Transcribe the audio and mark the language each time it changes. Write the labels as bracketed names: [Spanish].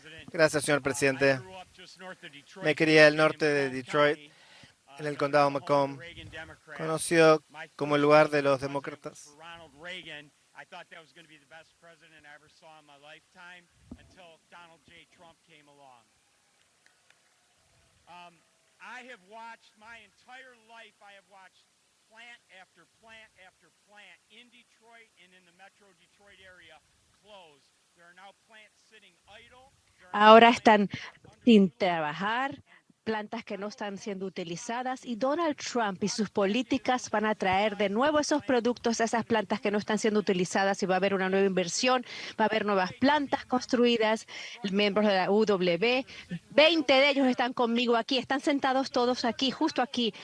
[Spanish] Gracias, señor presidente. Me crié al norte de Detroit, en el condado Macomb, conocido como el lugar de los demócratas. [English] I thought that was going to be the best president I ever saw in my lifetime until Donald J. Trump came along. I have watched my entire life, I have watched plant after plant after plant in Detroit and in the metro Detroit area close. There are now plants sitting idle. [Spanish] Ahora están sin trabajar, plantas que no están siendo utilizadas, y Donald Trump y sus políticas van a traer de nuevo esos productos a esas plantas que no están siendo utilizadas, y va a haber una nueva inversión, va a haber nuevas plantas construidas. Miembros de la UW, 20 de ellos están conmigo aquí, están sentados todos aquí, justo aquí.